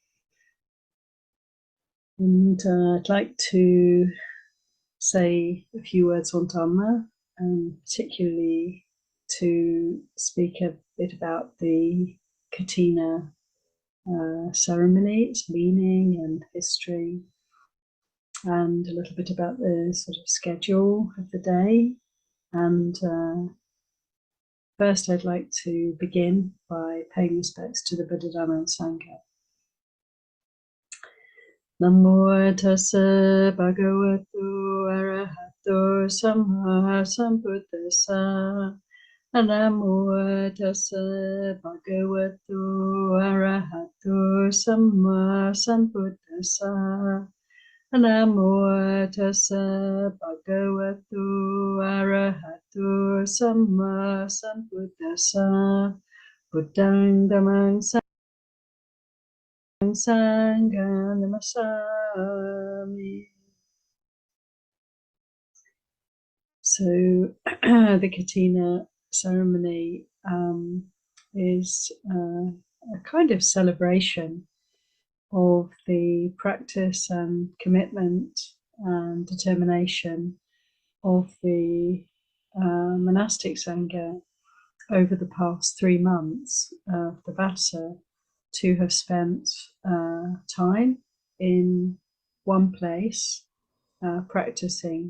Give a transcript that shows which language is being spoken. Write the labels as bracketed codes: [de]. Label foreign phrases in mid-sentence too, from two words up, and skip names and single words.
[en] And I'd like to say a few words on Dhamma, and particularly to speak a bit about the Kathina ceremony, its meaning and history, and a little bit about the sort of schedule of the day. And first, I'd like to begin by paying respects to the Buddha, Dhamma, and Sangha. [pi] Namo tassa bhagavato arahato samma sambuddhassa. Namo tassa bhagavato arahato samma sambuddhassa. Namo tassa bhagavato arahato samma sambuddhassa. Buddhang dhammang Sangha Namasami. [en] So the Kathina ceremony is a kind of celebration of the practice and commitment and determination of the monastic Sangha over the past 3 months of the Vata to have spent time in one place practicing.